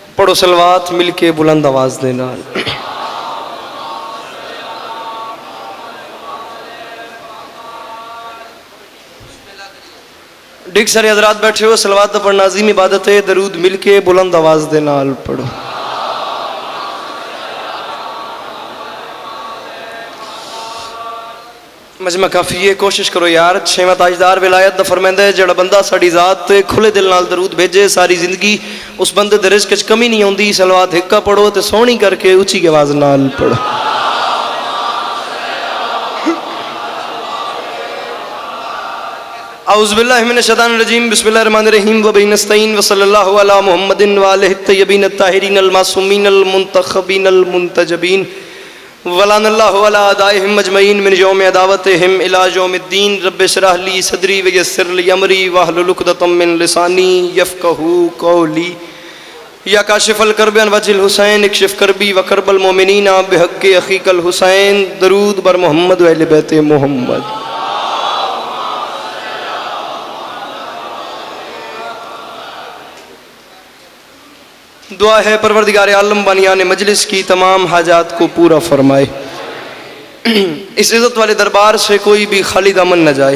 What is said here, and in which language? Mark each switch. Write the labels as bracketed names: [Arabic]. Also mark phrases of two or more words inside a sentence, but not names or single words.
[Punjabi] پڑھو صلوات مل کے بلند آواز دینا. ڈگ سارے حضرات بیٹھے ہو, صلوات دا پڑھنا عظیم عبادت ہے. درود مل کے بلند آواز دے نال پڑھو. [Urdu] مجمع کافی ہے, کوشش کرو یار. [Punjabi] چھویں تاجدار ولایت دا فرماندا ہے جڑا بندہ ساڈی ذات تے کھلے دل نال درود بھیجے ساری زندگی اس بندے دے رزق وچ کمی نہیں ہوندی. صلوات ہکا پڑھو تے سونی کر کے اونچی آواز نال پڑھو. [Arabic] اعوذ باللہ من الشیطان الرجیم, بسم اللہ الرحمن الرحیم, و بہ نستعین, وصلی اللہ علی محمد وآلہ الطیبین الطاہرین المعصومین المنتخبین المنتجبین, ولعن اللہ علی اعدائہم اجمعین من یوم عداوتہم الی یوم الدین. رب اشرح لی صدری ویسر لی امری واحلل عقدۃ من لسانی یفقہوا قولی. یا کاشف الکرب عن وجہ الحسین اکشف کربی وکرب المؤمنین بحق اخیک الحسین. [Persian] درود بر محمد و اہل بیت محمد. [Urdu] دعا ہے پروردگار عالم بانیان مجلس کی تمام حاجات کو پورا فرمائے. اس عزت والے دربار سے کوئی بھی خالی دامن نہ جائے.